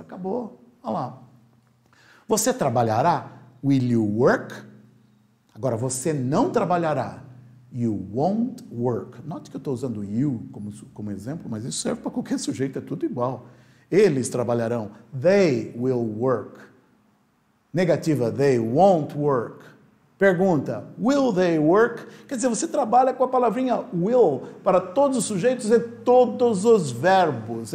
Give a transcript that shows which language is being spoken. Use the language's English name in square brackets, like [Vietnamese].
[Portuguese] Acabou. Olha lá. Você trabalhará? [English] Will you work? [Portuguese] Agora, você não trabalhará. [English] You won't work. [Portuguese] Note que eu estou usando you como exemplo, mas isso serve para qualquer sujeito, é tudo igual. Eles trabalharão. [English] They will work. [Portuguese] Negativa, [English] they won't work. [Portuguese] Pergunta, [English] will they work? [Portuguese] Quer dizer, você trabalha com a palavrinha will para todos os sujeitos e todos os verbos.